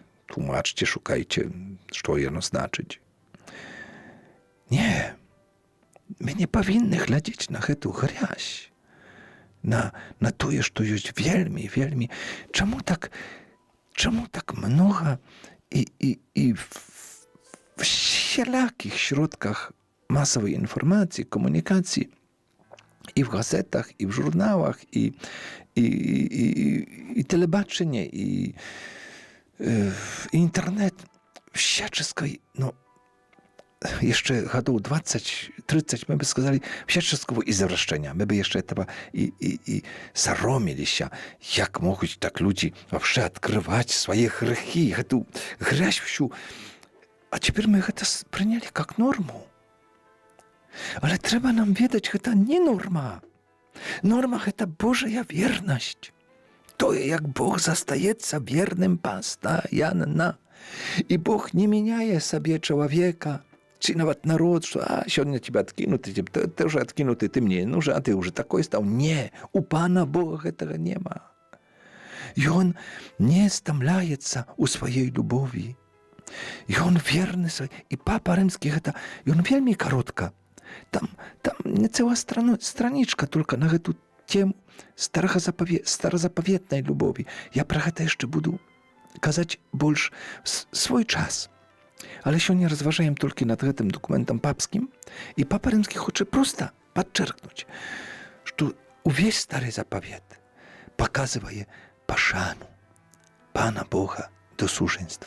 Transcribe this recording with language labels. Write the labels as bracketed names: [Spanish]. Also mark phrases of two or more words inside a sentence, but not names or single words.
[Belarusian] Тлумачце, шукайце, што яно значыць. Не, мы не павінны глядзець на гэту грязь, на тое, што ёсць вельмі, вельмі. Чаму так многа і в всялякіх [Russian] środках масовой информации, коммуникации, и в газетах, и в журналах, и телебачение, и интернет, всяческой, jeszcze гадоў 20-30 мы бы сказали всяческого извращения. Мы бы jeszcze этого и саромилися, [Belarusian] як могуць так [Russian] люди вообще открывать свои грехи, эту грязь всю. А теперь мы это приняли как норму. [Belarusian] Але трэба нам ведаць, гэта не норма. Норма – гэта Божая вернасць. Тое, як Бог застаецца верным пастаянна. І Бог не мяняе сабе чалавека, ці нават народ, што сёння тебя адкінуты, ты уже адкінуты, [Russian] ты мне не нужен, [Belarusian] а ты уже такой стаў. Не, у Пана Бога гэтага нема. Ён не стамляецца ў сваёй любові. Ён верны свой. І папа рымскі гэта, ён вельмі каротка. Там не цела [Russian] страничка только [Belarusian] на гэту тему старозапаветнай любові. Я пра гэта яшчэ буду казаць больш свой час. Але сёння разважаем толькі над гэтым документам папскім, і папа рымскі хоча проста падчэркнуць, што увесь стары запавет паказвае пашану Пана Бога до сужэнства.